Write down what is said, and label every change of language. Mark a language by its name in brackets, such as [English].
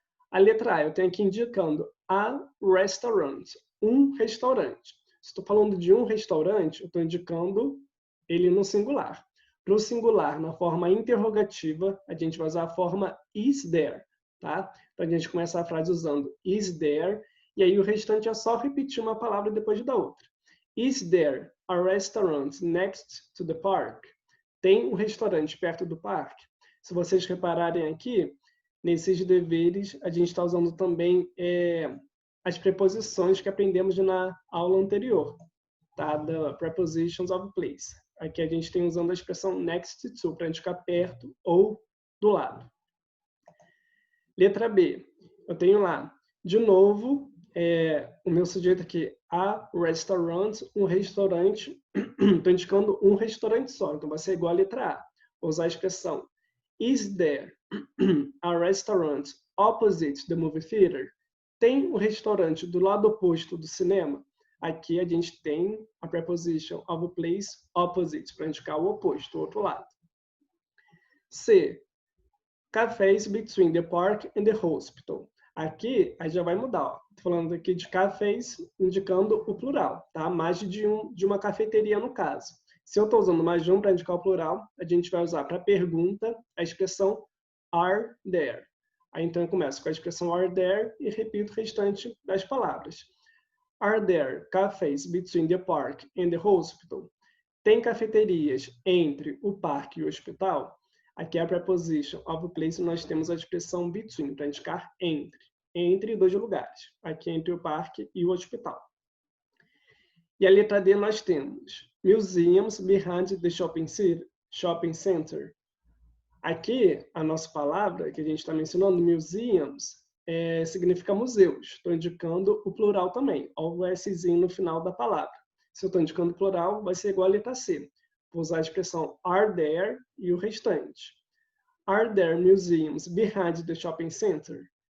[Portuguese] A letra A, eu tenho aqui indicando [English] a restaurant, [Portuguese] um restaurante. Se estou falando de um restaurante, eu estou indicando ele no singular. Para o singular, na forma interrogativa, a gente vai usar a forma [English] is there, [Portuguese] tá? Então, a gente começa a frase usando [English] is there, [Portuguese] e aí o restante é só repetir uma palavra depois da outra. [English] Is there a restaurant next to the park? [Portuguese] Tem um restaurante perto do parque? Se vocês repararem aqui, nesses deveres, a gente está usando também as preposições que aprendemos na aula anterior, tá? [English] The prepositions of place. [Portuguese] Aqui a gente tem usando a expressão next to, para indicar perto ou do lado. Letra B. Eu tenho lá, de novo, o meu sujeito aqui, a restaurant, um restaurante. Estou indicando um restaurante só, então vai ser igual a letra A. Vou usar a expressão [English] is there a restaurant opposite the movie theater? [Portuguese] Tem um restaurante do lado oposto do cinema? Aqui a gente tem a [English] preposition of place opposite, [Portuguese] para indicar o oposto, o outro lado. C. [English] Cafés between the park and the hospital. [Portuguese] Aqui, aí já vai mudar. Estou falando aqui de cafés, indicando o plural, tá? Mais de uma cafeteria, no caso. Se eu estou usando mais de um para indicar o plural, a gente vai usar para pergunta a expressão [English] are there. [Portuguese] Aí, então, eu começo com a expressão [English] are there [Portuguese] e repito o restante das palavras. [English] Are there cafés between the park and the hospital? [Portuguese] Tem cafeterias entre o parque e o hospital? Aqui é a [English] preposition of place, [Portuguese] nós temos a expressão between, para indicar entre dois lugares. Aqui entre o parque e o hospital. E a letra D nós temos [English] museums behind the shopping center. [Portuguese] Aqui, a nossa palavra que a gente está mencionando, museums, significa museus. Estou indicando o plural também, o Szinho no final da palavra. Se eu estou indicando o plural, vai ser igual a letra C. Vou usar a expressão [English] are there [Portuguese] e o restante. [English] Are there museums behind the shopping center?